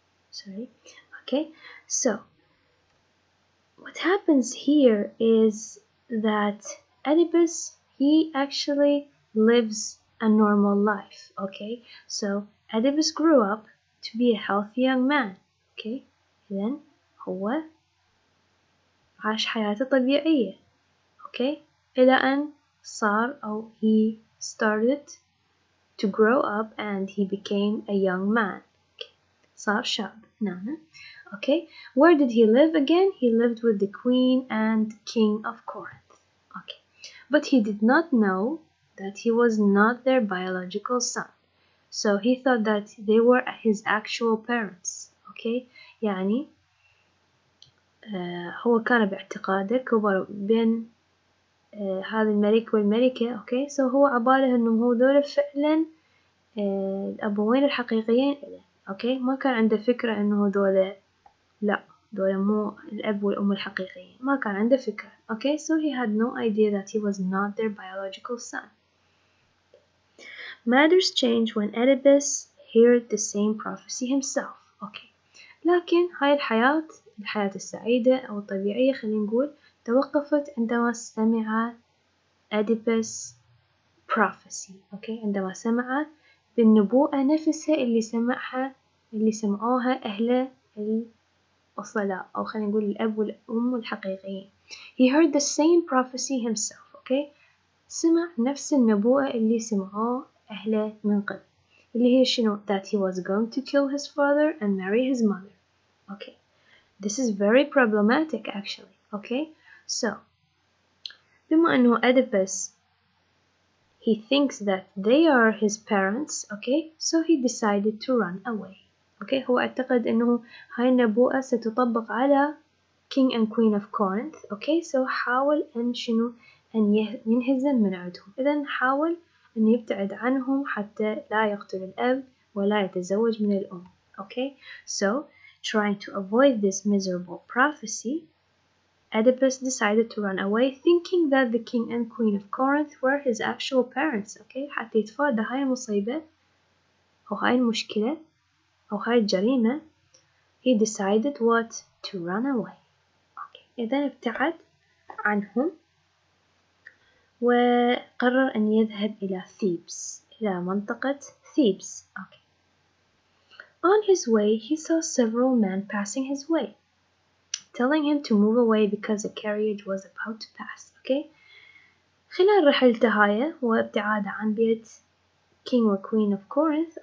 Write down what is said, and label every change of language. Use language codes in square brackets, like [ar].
[en] Sorry. Okay. So, what happens here is that Oedipus, he actually lives a normal life. Okay. So, Oedipus grew up to be a healthy young man. Okay. [ar] Then هو عاش حياته طبيعية. [en] Okay. [ar] إلى أن صار أو [en] he started to grow up and he became a young man. Okay. [ar] صار شاب هنا. [en] Okay. Where did he live again? He lived with the queen and king of Corinth. Okay. But he did not know that he was not their biological son. So he thought that they were his actual parents. Okay. [ar] يعني هو كان باعتقاده كبر بين هذا الملك والملكة. [en] Okay. [ar] So هو عباله إنه هو دول فعلا الأبوين الحقيقيين له. [en] Okay. [ar] ما كان عنده فكرة إنه دول لا دول مو الأب والأم الحقيقيين. ما كان عنده فكرة. Okay. [en] So he had no idea that he was not their biological son. Matters changed when Oedipus heard the same prophecy himself. Okay. [ar] لكن هاي الحياة السعيدة أو الطبيعية خلينا نقول توقفت عندما سمع Oedipus prophecy. [en] Okay. [ar] عندما سمع بالنبوءة نفسها اللي سمعوها أهل الأصلاء، أو خلينا نقول الأب والأم الحقيقيين. [en] He heard the same prophecy himself. Okay. [ar] سمع نفس النبوءة اللي سمعوه أهله من قبل، اللي هي شنو؟ [en] that he was going to kill his father and marry his mother. Okay. This is very problematic actually. Okay. So [ar] بما أنه [en] Oedipus he thinks that they are his parents. Okay. So he decided to run away. Okay. [ar] هو اعتقد أنه هاي النبوءة ستطبق على King and Queen of Corinth. [en] Okay. [ar] So حاول أن شنو؟ أن ينهزم من عندهم. إذن حاول أن يبتعد عنهم حتى لا يقتل الأب ولا يتزوج من الأم. [en] Okay. So trying to avoid this miserable prophecy, Oedipus decided to run away, thinking that the king and queen of Corinth were his actual parents. Okay. [ar] حتى يتفادى هاي المصيبة أو هاي المشكلة أو هاي الجريمة. [en] He decided what? To run away. Okay. [ar] إذن ابتعد عنهم وقرر أن يذهب إلى Thebes، إلى منطقة Thebes. [en] Okay. On his way, he saw several men passing his way, telling him to move away because a carriage was about to pass. Okay. [ar] خلال رحلته هاي وابتعاده عن بيت King و Queen of Corinth.